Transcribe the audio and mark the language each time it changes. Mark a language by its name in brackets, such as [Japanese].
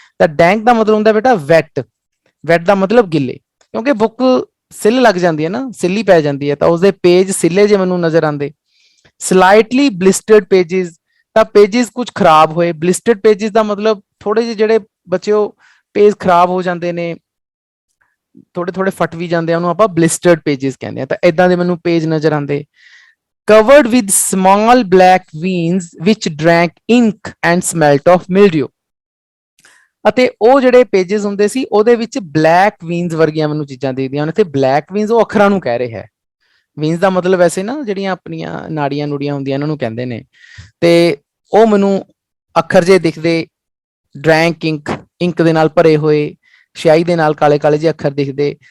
[Punjabi] ਤਾਂ ਡੈਂਕ ਦਾ ਮਤਲਬ ਹੁੰਦਾ ਬੇਟਾ ਵੈਟ, ਵੈਟ ਦਾ ਮਤਲਬ ਗਿੱਲੇ, ਕਿਉਂਕਿ ਬੁੱਕ ਸਿੱਲ ਲੱਗ ਜਾਂਦੀ ਹੈ ਨਾ, ਸਿੱਲੀ ਪੈ ਜਾਂਦੀ ਹੈ, ਤਾਂ ਉਸਦੇ ਪੇਜ ਸਿੱਲੇ ਜੇ ਮੈਨੂੰ ਨਜ਼ਰ ਆਉਂਦੇ। [English] slightly blistered pages, [Punjabi] ਤਾਂ ਪੇजेस ਕੁਝ ਖਰਾਬ ਹੋਏ। ਬਲਿਸਟਰਡ ਪੇजेस ਦਾ ਮਤਲਬ ਥੋੜੇ ਜਿਹੇ ਜਿਹੜੇ ਬੱਚਿਓ ਪੇਜ ਖਰਾਬ ਹੋ ਜਾਂਦੇ ਨੇ, ਥੋੜੇ ਥੋੜੇ ਫਟ ਵੀ ਜਾਂਦੇ ਆ, ਉਹਨੂੰ ਆਪਾਂ ਬਲਿਸਟਰਡ ਪੇजेस ਕਹਿੰਦੇ ਆ। ਤਾਂ ਇਦਾਂ ਦੇ ਮੈਨੂੰ ਪੇਜ ਨਜ਼ਰ ਆਉਂਦੇ। [English] covered with small black veins which drank ink and smelt of mildew। [Punjabi] ਅਤੇ ਉਹ ਜਿਹੜੇ ਪੇजेस ਹੁੰਦੇ ਸੀ ਉਹਦੇ ਵਿੱਚ ਬਲੈਕ ਵੀਨਸ ਵਰਗੀਆਂ ਮੈਨੂੰ ਚੀਜ਼ਾਂ ਦਿਖਦੀਆਂ ਹਨ। ਇੱਥੇ ਬਲੈਕ ਵੀਨਸ ਉਹ ਅੱਖਰਾਂ ਨੂੰ ਕਹਿ ਰਿਹਾ ਹੈ। ਵੀਨਸ ਦਾ ਮਤਲਬ ਵੈਸੇ ਨਾ ਜਿਹੜੀਆਂ ਆਪਣੀਆਂ ਨਾੜੀਆਂ ਨੂੜੀਆਂ ਹੁੰਦੀਆਂ ਇਹਨਾਂ ਨੂੰ ਕਹਿੰਦੇ ਨੇ। ਤੇ ਉਹ ਮੈਨੂੰ ਅੱਖਰ ਜੇ ਦਿਖਦੇ, [English] drank ink, [Punjabi] ਇੰਕ ਦੇ ਨਾਲ ਭਰੇ ਹੋਏ, ਸਿਆਹੀ ਦੇ ਨਾਲ ਕਾਲੇ ਕਾਲੇ ਜਿਹੇ ਅੱਖਰ ਦਿਖਦੇ।